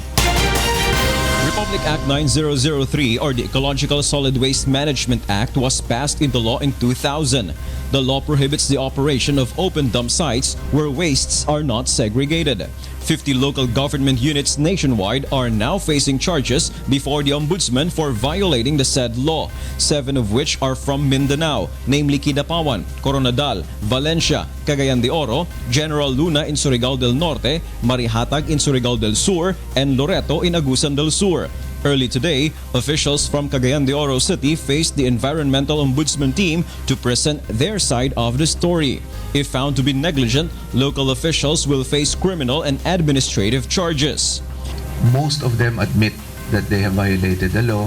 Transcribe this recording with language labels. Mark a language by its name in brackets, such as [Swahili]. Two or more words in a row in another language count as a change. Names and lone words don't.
[English] Republic Act 9003 or the Ecological Solid Waste Management Act was passed into law in 2000. The law prohibits the operation of open dump sites where wastes are not segregated. 50 local government units nationwide are now facing charges before the Ombudsman for violating the said law, 7 of which are from Mindanao, namely Kidapawan, Coronadal, Valencia, Cagayan de Oro, General Luna in Surigao del Norte, Marihatag in Surigao del Sur, and Loreto in Agusan del Sur. Early today, officials from Cagayan de Oro City faced the Environmental Ombudsman team to present their side of the story. If found to be negligent, local officials will face criminal and administrative charges. Most of them admit that they have violated the law.